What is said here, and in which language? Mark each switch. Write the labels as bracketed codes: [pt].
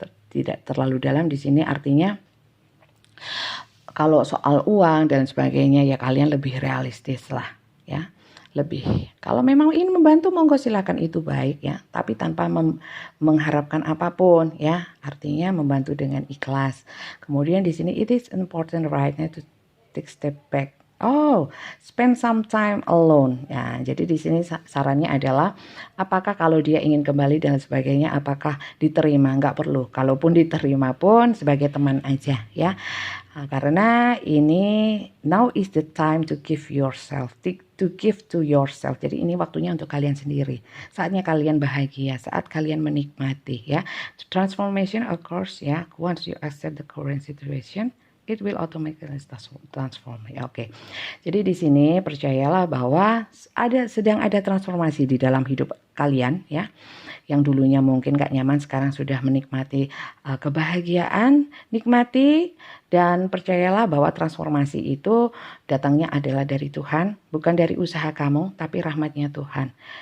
[id] Tidak terlalu dalam di sini artinya kalau soal uang dan sebagainya ya kalian lebih realistis lah ya. Lebih, kalau memang ini membantu monggo silakan, itu baik ya, tapi tanpa mengharapkan apapun ya, artinya membantu dengan ikhlas. Kemudian di sini [en] it is important right now to take step back. Oh, spend some time alone ya. [id] Jadi di sini sarannya adalah apakah kalau dia ingin kembali dan sebagainya apakah diterima? Nggak perlu, kalaupun diterima pun sebagai teman aja ya. Karena ini [en] now is the time to give yourself, to give to yourself. [id] Jadi ini waktunya untuk kalian sendiri. Saatnya kalian bahagia, saat kalian menikmati ya. [en] Transformation occurs ya once you accept the current situation. It will automatically transform. Ya, oke. [id] Jadi di sini percayalah bahwa sedang ada transformasi di dalam hidup kalian ya. Yang dulunya mungkin gak nyaman sekarang sudah menikmati kebahagiaan, nikmati dan percayalah bahwa transformasi itu datangnya adalah dari Tuhan, bukan dari usaha kamu, tapi rahmatnya Tuhan.